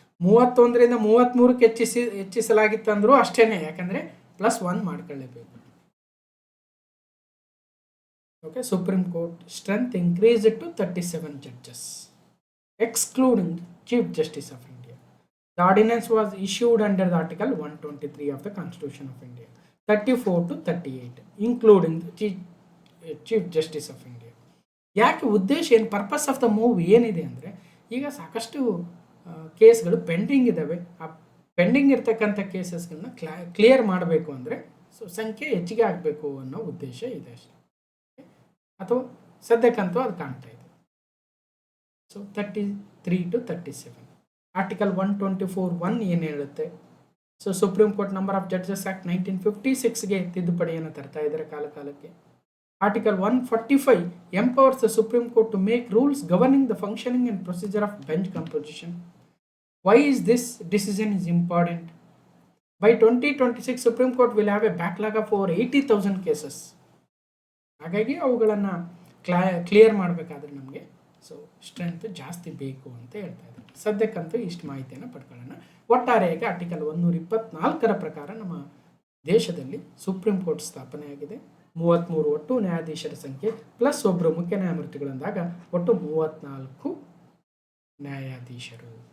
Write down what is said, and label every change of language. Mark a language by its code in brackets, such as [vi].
[kn] 31ರಿಂದ 33ಕ್ಕೆ ಹೆಚ್ಚಿಸಲಾಗಿತ್ತು ಅಂದರೂ ಅಷ್ಟೇನೆ, ಯಾಕಂದರೆ +1 ಮಾಡ್ಕೊಳ್ಳೇಬೇಕು. [en] Okay, supreme court strength increased to 37 judges, excluding Chief Justice of India. The ordinance was issued under the Article 123 of the Constitution of India, 34 to 38, including the Chief Justice of India. [kn] ಯಾಕೆ ಉದ್ದೇಶ ಏನು, [en] purpose of the move [kn] ಏನಿದೆ ಅಂದರೆ, ಈಗ ಸಾಕಷ್ಟು ಕೇಸ್ಗಳು pending ಇದ್ದಾವೆ. ಆ ಪೆಂಡಿಂಗ್ ಇರ್ತಕ್ಕಂಥ ಕೇಸಸ್ಗಳನ್ನ ಕ್ಲಿಯರ್ ಮಾಡಬೇಕು ಅಂದರೆ ಸಂಖ್ಯೆ ಹೆಚ್ಚಿಗೆ ಆಗಬೇಕು ಅನ್ನೋ ಉದ್ದೇಶ ಇದೆ ಅಷ್ಟೇ, ಅಥವಾ ಸದ್ಯಕ್ಕಂತೂ ಅದು ಕಾಣ್ತಾ ಇದೆ. So 33 to 37. ಆರ್ಟಿಕಲ್ 124(1) ಏನು ಹೇಳುತ್ತೆ? So supreme court number of judges act 1956ಗೆ ತಿದ್ದುಪಡಿಯನ್ನು ತರ್ತಾ ಇದ್ದಾರೆ ಕಾಲಕ್ಕೆ. [en] Article 145 empowers the Supreme Court to make rules governing the functioning and procedure of bench composition. Why is this decision is important? By 2026, Supreme Court will have a backlog of over 80,000 cases. [kn] ಹಾಗಾಗಿ ಅವುಗಳನ್ನು clear ಮಾಡಬೇಕಾದ್ರೆ ನಮಗೆ strength ಜಾಸ್ತಿ ಬೇಕು ಅಂತ ಹೇಳ್ತಾ ಇದ್ದಾರೆ. ಸದ್ಯಕ್ಕಂತೂ ಇಷ್ಟು ಮಾಹಿತಿಯನ್ನು ಪಡ್ಕೊಳ್ಳೋಣ. ಒಟ್ಟಾರೆಯಾಗಿ ಆರ್ಟಿಕಲ್ 124ರ ಪ್ರಕಾರ ನಮ್ಮ ದೇಶದಲ್ಲಿ ಸುಪ್ರೀಂ ಕೋರ್ಟ್ ಸ್ಥಾಪನೆಯಾಗಿದೆ. 33 ಒಟ್ಟು ನ್ಯಾಯಾಧೀಶರ ಸಂಖ್ಯೆ ಪ್ಲಸ್ ಒಬ್ಬರು ಮುಖ್ಯ ನ್ಯಾಯಮೂರ್ತಿಗಳಂದಾಗ ಒಟ್ಟು 34 ನ್ಯಾಯಾಧೀಶರು.